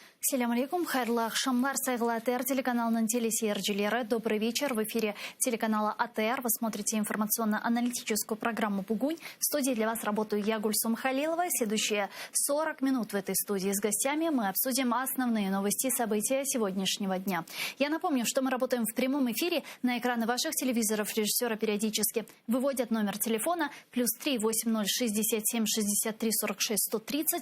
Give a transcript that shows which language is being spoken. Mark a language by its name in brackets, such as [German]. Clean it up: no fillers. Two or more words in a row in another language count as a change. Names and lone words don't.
[Arabic] السلام عليكم, [Crimean Tatar] хайрлы акшамлар, сайгылы АТР телеканалының телесерджилері. [Russian] Добрый вечер. В эфире телеканала АТР. Вы смотрите информационно-аналитическую программу «Бугунь». В студии для вас работаю я, Гульсум Халилова. Следующие 40 минут в этой студии с гостями мы обсудим основные новости и события сегодняшнего дня. Я напомню, что мы работаем в прямом эфире. На экраны ваших телевизоров режиссера периодически выводят номер телефона +3 80 67 63 46 130.